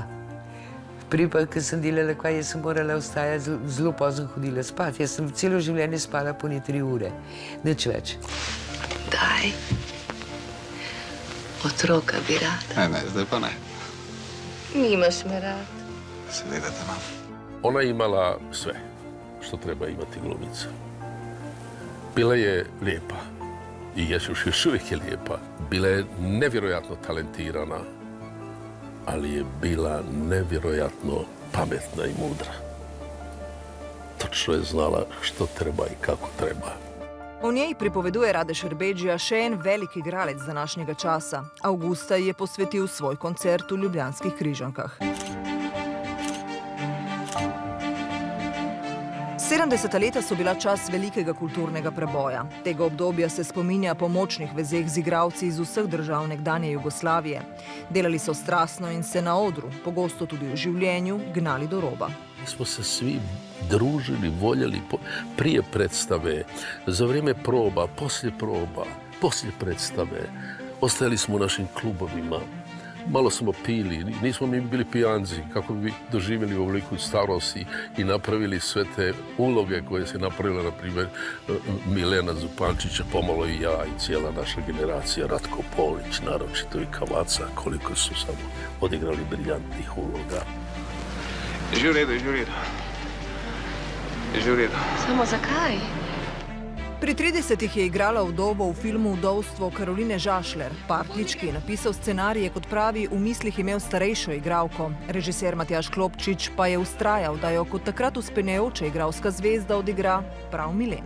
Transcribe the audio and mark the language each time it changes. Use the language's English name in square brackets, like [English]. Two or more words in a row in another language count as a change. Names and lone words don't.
[Slovenian] Prej pa, ko sem delala, jaz sem morala vstajati, zelo pozno hodila spat. Jaz sem celo življenje spala po 3 ure, nič več. Daj, otroka bi rada. Ne, zdaj pa ne. Nimaš me rad. Seveda te imam. [Croatian] Ona je imala sve što treba imati glumica. Bila je lijepa i još uvijek je lijepa. Bila je nevjerojatno talentirana, ali je bila nevjerojatno pametna i mudra. Točno je znala što treba i kako treba. [Slovenian] O njej pripoveduje Rade Šerbedžija še en velik igralec današnjega časa. Avgusta je posvetil svoj koncert v Ljubljanskih Križankah. 70. leta so bila čas velikega kulturnega preboja. Tega obdobja se spominja po močnih vezeh z igralci iz vseh držav nekdanje Jugoslavije. Delali so strastno in se na odru, pogosto tudi v življenju, gnali do roba. [Croatian] Mi smo se svi družili, voljeli prije predstave, za vrijeme proba, poslije predstave. Ostajali smo u našim klubovima. Malo smo pili, nismo mi bili pijanci, kako bi doživjeli ovoliku starost i napravili sve te uloge koje se napravila, na primjer, Milena Zupančića, pomalo i ja i cijela naša generacija, Ratko Polić, naročito i Cavazza, koliko su samo odigrali briljantnih uloga. [Slovenian] Že v redu. Samo zakaj? Pri 30-ih je igrala vdovo v filmu Vdovstvo Karoline Žašler. Partlič, ki je napisal scenarije, kot pravi, v mislih imel starejšo igralko. Režiser Matjaž Klopčič pa je vztrajal, da jo kot takrat uspenjajoča igralska zvezda odigra prav Milena.